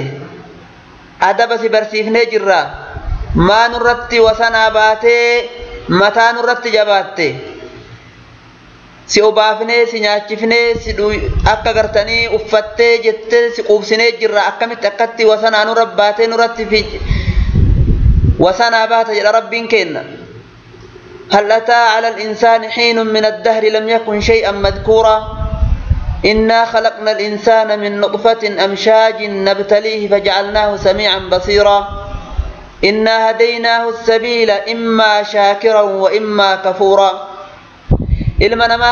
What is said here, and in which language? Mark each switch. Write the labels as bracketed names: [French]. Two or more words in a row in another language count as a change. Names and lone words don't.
[Oromo] Adaba si barsiifnee jirra, maa nurratti wasanaa baatee mataa nurratti jabaatte? Si obaafnee, si nyaachifnee, si akka gartanii uffattee jettee si quubsinee jirra. Akkamitti akkatti wasanaa nurra baatee nurratti wasanaa baata jedha Rabbiin kenna. [Arabic] هل أتى على الإنسان حين من الدهر لم يكن شيئا مذكورا إنا خلقنا الإنسان من نطفة أمشاج نبتليه فجعلناه سميعا بصيرا إنا هديناه السبيل إما شاكرا وإما كفورا إلما نما